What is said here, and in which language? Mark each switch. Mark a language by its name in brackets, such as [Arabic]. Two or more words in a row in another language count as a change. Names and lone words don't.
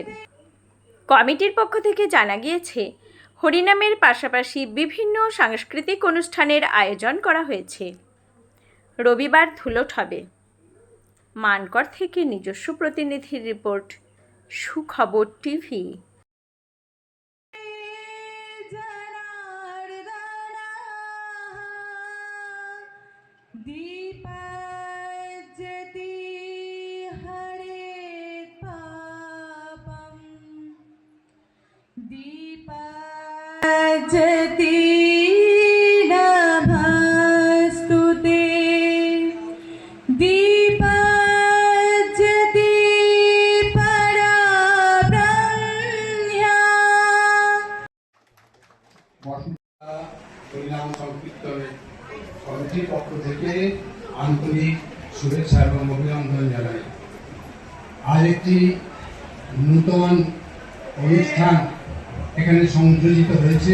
[Bangla] কমিটির পক্ষ থেকে জানা গিয়েছে, হরিনামের পাশাপাশি বিভিন্ন সাংস্কৃতিক অনুষ্ঠানের আয়োজন করা হয়েছে। রবিবার ধুলট হবে। মানকর থেকে নিজস্ব প্রতিনিধির রিপোর্ট, সুখবর টিভি। [Sanskrit] दीपज्योति हरेत् पापं दीपज्योति नमस्तु ते दीपज्योति परब्रह्म्या। [Bangla] হরিনাম সংকীর্তনের কমিটির পক্ষ থেকে আন্তরিক শুভেচ্ছা এবং অভিনন্দন জানাই। আজ একটি নূতন অনুষ্ঠান এখানে সংযোজিত হয়েছে।